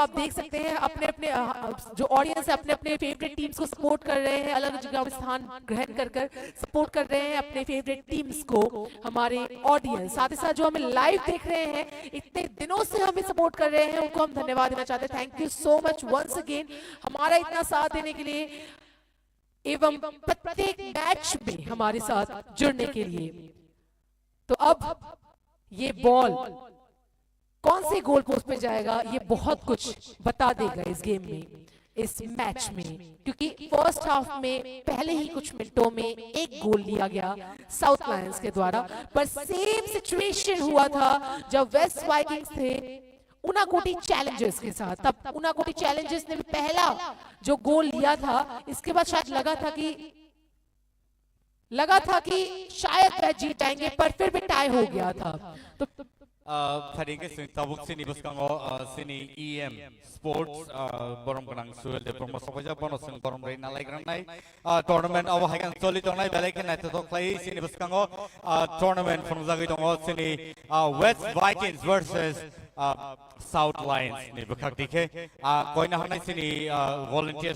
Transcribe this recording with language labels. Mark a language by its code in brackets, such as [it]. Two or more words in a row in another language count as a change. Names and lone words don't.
[hi] आप देख सकते हैं अपने अपने जो ऑडियंस है अपने अपने [en] favourite teams [hi] को सपोर्ट कर रहे हैं, अलग जगह में स्थान ग्रहण कर सपोर्ट कर रहे हैं अपने [en] favourite teams [hi] को। हमारे ऑडियंस साथ ही साथ जो हमें लाइव देख रहे हैं, इतने दिनों से हमें सपोर्ट कर रहे हैं, उनको हम धन्यवाद देना चाहते हैं। [en] thank you so much once again [hi] हमारा इतना साथ देने के लिए एवं प्रत्येक मैच में हमारे साथ जुड़ने के लिए। तो अब ये बॉल कौन से [en] goal post [hi] पे जाएगा ये बहुत कुछ बता देगा इस गेम में, इस मैच में, क्योंकि [en] first half [hi] में पहले ही कुछ मिनटों में एक गोल लिया गया साउथ लायंस के द्वारा, पर [en] same situation [hi] हुआ था जब वेस्ट वाइकिंग्स थे उनाकोटी चैलेंजर्स के साथ। तब उनाकोटी चैलेंजर्स ने भी पहला जो गोल लिया था, इसके बाद शायद लगा था कि शायद वह जीत जाएंगे, पर फिर भी टाई हो गया था। तो [trp] Tharinge sing tabuk sini buskango sini EM Sports borom kanang suel de promo sokoja bono sing borom rei nalai granai tournament awa hagan soli tongai belai ke nai [en] to play [trp] sini buskango tournament from zagi tongo sini West Vikings versus South Lions ni bukak dikhe koina hanai sini volunteers